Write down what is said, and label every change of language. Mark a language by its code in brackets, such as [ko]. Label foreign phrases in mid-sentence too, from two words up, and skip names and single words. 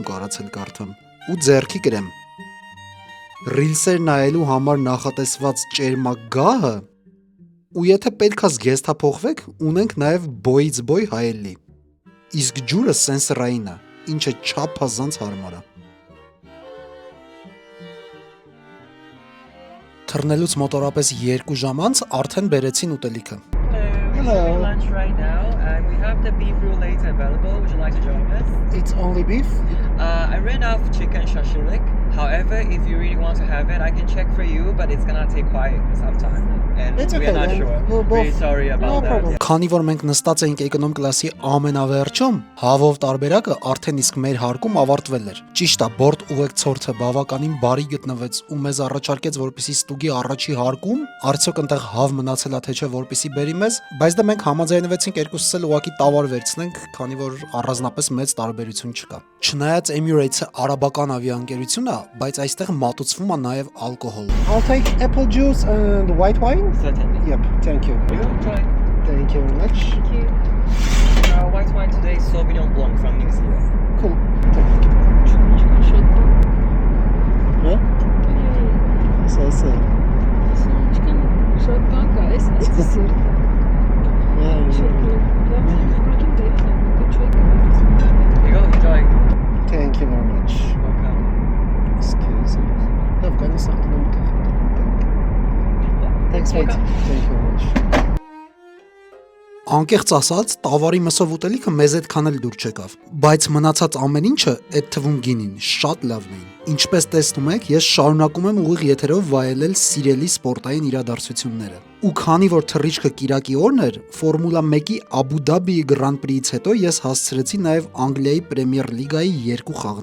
[hy] կարացել կարդամ, ու ձեռքի կրեմ։ Ռիլսեր նայելու համար նախատեսված ճերմակ գահը, ու եթե պետքա զգեստափոխվեք, ունենք նաև բոյից բոյ հայելի։ Իսկ ջուրը սենսորային է, ինչը չափազանց հարմար է։ Թռնելուց մոտորապես 2 ժամ անց արդեն բերեցին ուտելիքը։ [en] Hello. lunch right now, and we have the beef roulade available. Would you like to join us? It's only beef? I ran off chicken shashlik. However, if you really want to have it, I can check for you, but it's gonna take quite some time. And It's we okay, are not then. sure. We'll Really both- sorry about No that. problem. [hy] Քանի որ մենք նստած էինք էկոնոմ կլասի ամենավերջում, հավով տարբերակը արդեն իսկ մեր հարկում ավարտվել էր։ Ճիշտ է, բորդ ուղեկցորդը բավականին բարի գտնվեց ու մեզ առաջարկեց, որպեսզի ստուգի առաջի հարկում, արդյոք այնտեղ հավ մնացել է թե չէ, որպեսզի բերի մեզ, բայց դա մենք համաձայնվեցինք երկուսս էլ ուղակի տավար վերցնենք, քանի որ առանձնապես մեծ տարբերություն չկա։ Չնայած Emirates-ը արաբական ավիաընկերություն է, բայց այստեղ մատուցվում է նաև ալկոհոլ։ [en] I'll take apple juice and white wine. Certainly. Yep, thank you. You enjoy. Thank you very much. Thank you. White wine today is Sauvignon Blanc from New Zealand. Cool. Thank you. Huh? So. You go, enjoy. Thank you very much. Welcome. Excuse me. Thanks, mate. Thank you very much. [hy] Անկեղծ ասած, տավարի մսով ուտելիքը մեզ այդքան էլ դուր չեկավ, բայց մնացած ամեն ինչը այդ թվում գինին շատ լավն էին։ Ինչպես տեսնում եք, ես շարունակում եմ ուղիղ եթերով վայելել սիրելի սպորտային իրադարձությունները։ Ու քանի որ թռիչքը կիրակի օրն էր, Ֆորմուլա 1-ի Աբու Դաբիի Grand Prix-ից հետո ես հասցրեցի նաև Անգլիայի Պրեմիեր լիգայի 2 խաղ